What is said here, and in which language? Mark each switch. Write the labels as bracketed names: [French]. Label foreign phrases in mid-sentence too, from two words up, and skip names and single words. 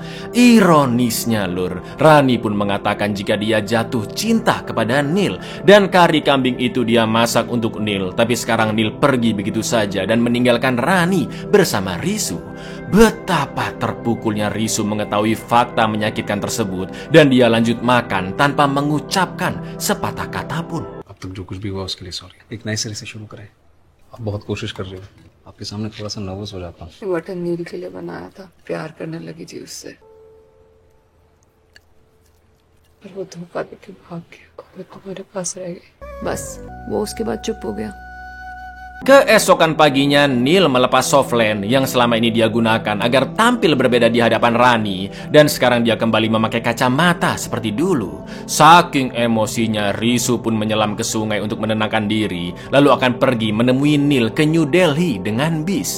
[Indonesian] Ironisnya lur, Rani pun mengatakan jika dia jatuh cinta kepada Neil dan kari kambing itu dia masak untuk Neil. Tapi sekarang Neil pergi begitu saja dan meninggalkan Rani bersama Risu. Betapa terpukulnya Risu mengetahui fakta menyakitkan tersebut dan dia lanjut makan tanpa mengucapkan sepatah kata pun. [Hindi] अब तक जो कुछ भी हुआ उसके लिए सॉरी। एक नए सिरे से शुरू करें। आप बहुत कोशिश कर रहे हो। आपके सामने थोड़ा सा नर्वस हो जाता हूँ। बटन नील के लिए बनाया था, प्यार करने लगी थी उससे, पर वो धोखा देके भाग गया और तुम्हारे पास रह गई। बस वो उसके बाद चुप हो गया। [Indonesian] Keesokan paginya, Neil melepas softland yang selama ini dia gunakan agar tampil berbeda di hadapan Rani, dan sekarang dia kembali memakai kacamata seperti dulu. Saking emosinya, Risu pun menyelam ke sungai untuk menenangkan diri, lalu akan pergi menemui Neil ke New Delhi dengan bis.